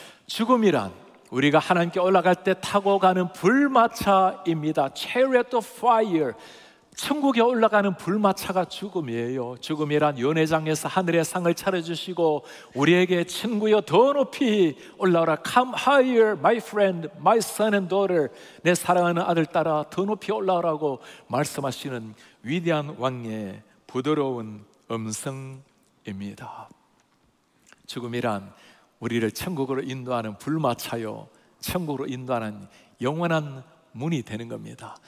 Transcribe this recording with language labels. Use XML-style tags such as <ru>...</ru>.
<ko>죽음이란 우리가 하나님께 올라갈 때 타고 가는 불마차입니다.</ko> <en>Chariot of fire.</en> <ko>천국에 올라가는 불마차가 죽음이에요. 죽음이란 연회장에서 하늘의 상을 차려주시고 우리에게 친구여 더 높이 올라오라.</ko> <en>Come higher my friend, my son and daughter.</en> <ko>내 사랑하는 아들 딸아 더 높이 올라오라고 말씀하시는 위대한 왕의 부드러운 음성입니다. 죽음이란 우리를 천국으로 인도하는 불마차요, 천국으로 인도하는 영원한 문이 되는 겁니다.</ko>